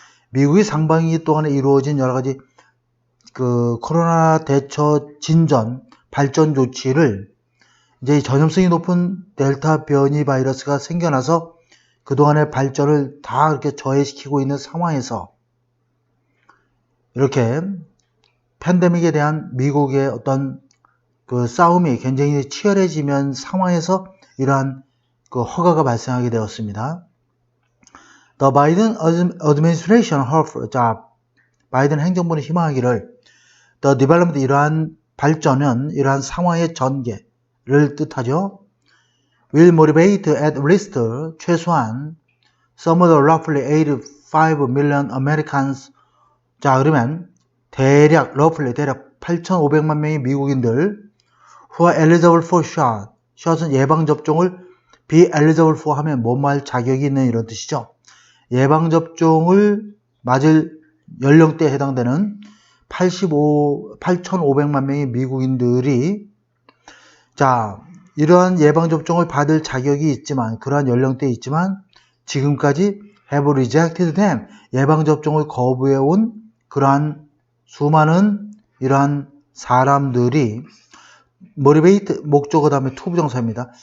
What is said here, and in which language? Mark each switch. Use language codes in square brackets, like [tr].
[ko] 미국이 상반기 동안에 이루어진 여러 가지 그 코로나 대처 진전 발전 조치를 이제 전염성이 높은 델타 변이 바이러스가 생겨나서 그동안의 발전을 다 이렇게 저해시키고 있는 상황에서 이렇게 팬데믹에 대한 미국의 어떤 그 싸움이 굉장히 치열해지면 상황에서 이러한 그 허가가 발생하게 되었습니다. [en] The Biden administration hopes, [ko] 자, 바이든 행정부는 희망하기를 [en] the development, [ko] 이러한 발전은 이러한 상황의 전개를 뜻하죠. [en] will motivate at least, 최소한 some of the roughly 85 million Americans, [ko] 자, 그러면 대략 8,500만 명의 미국인들 [en] who are eligible for shot, [ko] shot은 예방접종을 [en] be eligible for [ko] 하면 뭐뭐 자격이 있는 이런 뜻이죠. 예방접종을 맞을 연령대에 해당되는 8,500만 명의 미국인들이 자, 이러한 예방접종을 받을 자격이 있지만, 그러한 연령대에 있지만 지금까지 [en] have rejected them, [ko] 예방접종을 거부해온 그러한 수많은 이러한 사람들이 motivate, 목적어 다음에 to 부정사입니다.